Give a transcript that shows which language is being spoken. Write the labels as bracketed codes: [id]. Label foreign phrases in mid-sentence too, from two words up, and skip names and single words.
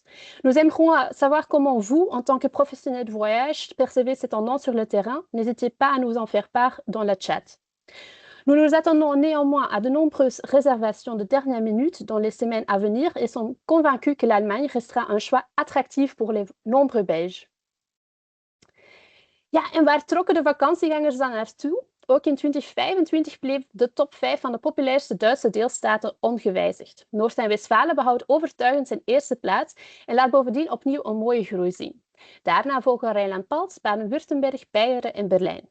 [fr] Nous aimerons savoir comment vous, en tant que professionnels de voyage, percevez ces tendances sur le terrain. N'hésitez pas à nous en faire part dans le chat. Nous nous attendons néanmoins à de nombreuses réservations de dernière minute dans les semaines à venir et sommes convaincus que l'Allemagne restera un choix attractif pour les nombreux Belges. [nl] Ja, en waar trokken de vakantiegangers dan naartoe? Ook in 2025 bleef de top 5 van de populairste Duitse deelstaten ongewijzigd. Noord- en Westfalen behoudt overtuigend zijn eerste plaats en laat bovendien opnieuw een mooie groei zien. Daarna volgen Rijnland-Pfalz, Baden-Württemberg, Beieren en Berlijn.